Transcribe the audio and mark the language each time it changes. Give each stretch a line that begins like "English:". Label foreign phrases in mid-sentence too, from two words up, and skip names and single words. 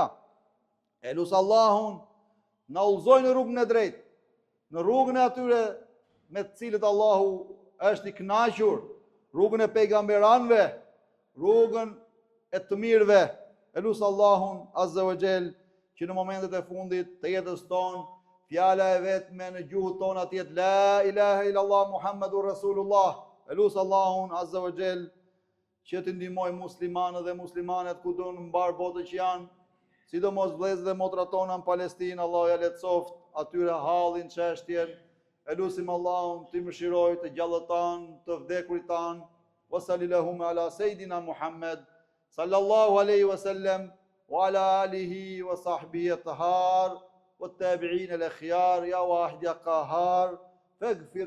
Albanian: E lut Allahun na udhëzoj në rrugën e drejtë, në rrugën e atyre me të cilët Allahu është i kënaqur, rrugën e pejgamberanëve, rrugën e të mirëve. E lut Allahun
Arabic: عز وجل
Albanian: që në momentet e fundit të jetës tonë fjala e vetme në gjuhën tonë të jetë
Arabic: لا إله إلا الله محمد رسول الله.
Albanian: E lut Allahun
Arabic: عز وجل
Albanian: që të ndihmoj muslimanët dhe muslimanet kudo në mbar botën që janë, sidomos vëllezërit dhe motrat tona në Palestinë. Allahu ja lehtësoft atyre hallin, çështjen. E lutim Allahun të mëshirojë të gjallët tanë, të vdekurit tanë.
Arabic: وصلى الله على سيدنا محمد صلى الله عليه وسلم وعلى آله وصحبه الأطهار والتابعين الأخيار يا واحد يا قهار فاغفر